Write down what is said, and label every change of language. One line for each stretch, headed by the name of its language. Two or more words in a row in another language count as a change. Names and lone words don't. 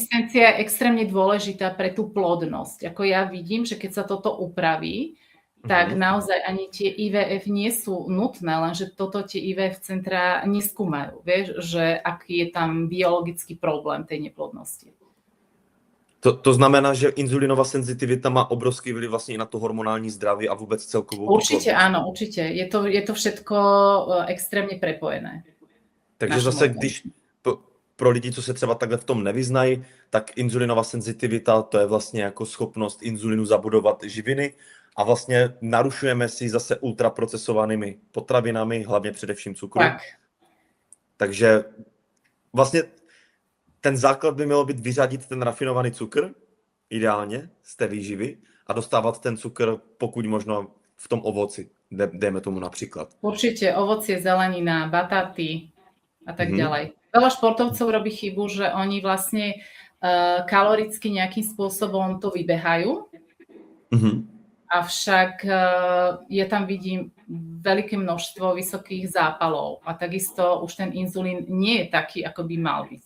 Slovak: rezistencia je extrémne dôležitá pre tú plodnosť. Ako ja vidím, že keď sa toto upraví, tak naozaj ani tie IVF nie sú nutné, lenže toto tie IVF centra neskúmajú. Vieš, že aký je tam biologický problém tej neplodnosti.
Czech: To znamená, že inzulínová senzitivita má obrovský vliv vlastně i na to hormonální zdraví a vůbec celkovou
Slovak: Určite
Czech: plodnost.
Slovak: áno, určite. Je to všetko extrémně prepojené.
Czech: Takže zase, když pro lidi, co se třeba takhle v tom nevyznají, tak inzulínová senzitivita, to je vlastně jako schopnost inzulínu zabudovat živiny a vlastně narušujeme si zase ultraprocesovanými potravinami, hlavně především cukru. Tak. Takže vlastně ten základ by mělo být vyřadit ten rafinovaný cukr, ideálně, z té výživy a dostávat ten cukr pokud možno v tom ovoci, dejme tomu například.
Slovak: Určite ovocie, zelenina, bataty a tak ďalej. Veľa športovcov robí chybu, že oni vlastne kaloricky nejakým spôsobom to vybehajú, avšak ja tam vidím veľké množstvo vysokých zápalov a takisto už ten inzulín nie je taký, ako by mal byť.